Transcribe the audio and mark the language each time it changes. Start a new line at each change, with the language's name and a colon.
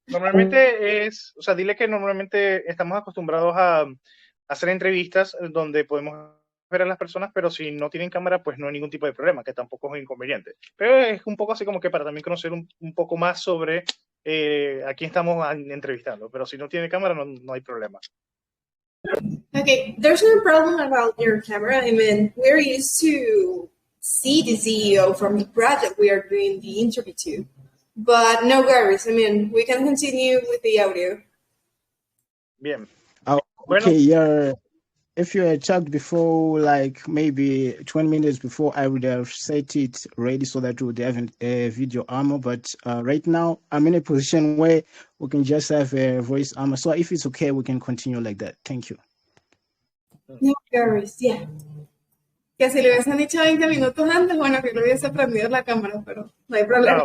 Spanish: Normalmente es, o sea, dile que normalmente estamos acostumbrados a hacer entrevistas donde podemos ver a las personas, pero si no tienen cámara, pues no hay ningún tipo de problema, que tampoco es inconveniente. Pero es un poco así como que para también conocer un poco más sobre a quién estamos entrevistando. Pero si no tiene cámara, no hay problema.
English: Okay, there's no problem about your camera. I mean, we're used to see the CEO from the project we are doing the interview to. But no worries. I mean, we can continue with the audio.
Spanish: Bien. Oh, Bueno,
English: okay, yeah. If you had checked before, like maybe 20 minutes before, I would have set it ready so that we would have a video armor. But right now, I'm in a position where we can just have a voice armor. So if it's okay, we can continue like that. Thank you. No worries, yeah.
Spanish: Que si lo hubiesen dicho 20 minutos antes, bueno, que lo hubiese prendido la cámara, pero no hay problema.